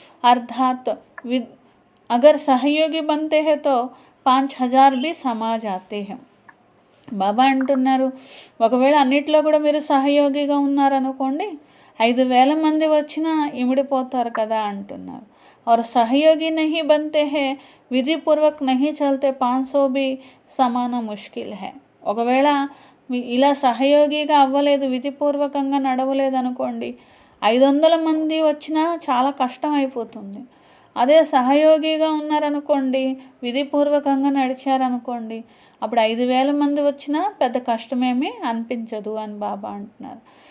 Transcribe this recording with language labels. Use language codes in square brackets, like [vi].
[hi] అర్థాత్ agar సహయోగి బంతే హే తో 5000 भी समा जाते हैं. [te] బాబా అంటున్నారు ఒకవేళ అన్నిట్లో కూడా మీరు సహయోగిగా ఉన్నారనుకోండి, 5000 మంది వచ్చినా ఇమిడిపోతారు కదా అంటున్నారు. [hi] और सहयोगी नहीं बनते हैं, విధిపూర్వక్ नहीं चलते 500 भी समाना मुश्किल है. [te] ఒకవేళ ఇలా సహయోగిగా అవ్వలేదు, విధిపూర్వకంగా నడవలేదు అనుకోండి, 500 మంది వచ్చినా చాలా కష్టం అయిపోతుంది. అదే సహయోగిగా ఉన్నారనుకోండి, విధిపూర్వకంగా నడిచారనుకోండి, అప్పుడు 5000 మంది వచ్చినా పెద్ద కష్టమేమీ అనిపించదు అని బాబా అంటున్నారు.